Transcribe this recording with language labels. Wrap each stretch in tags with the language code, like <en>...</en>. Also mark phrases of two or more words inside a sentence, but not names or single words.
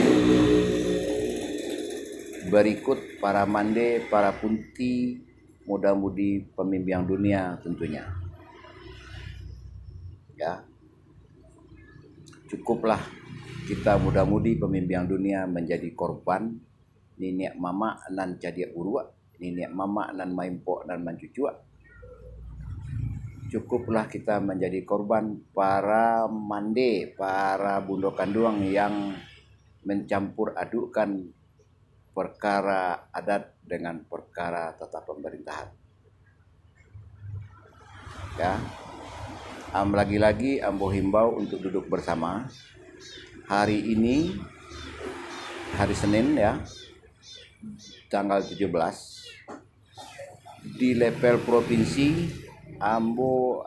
<id>Berikut para mande, para punti, muda-mudi pemimpinan dunia tentunya. Ya, cukuplah kita muda-mudi pemimpinan dunia menjadi korban</id> <min>niniak mama nan cadia urua, niniak mama nan maimpo nan mancucua.</min> <id>Cukuplah kita menjadi korban para mande, para</id> <min>bundo kanduang</min> <id>yang mencampur adukkan perkara adat dengan perkara tata pemerintahan. Ya, lagi-lagi ambo himbau untuk duduk bersama. Hari ini hari Senin, ya, tanggal 17, di level provinsi ambo</id>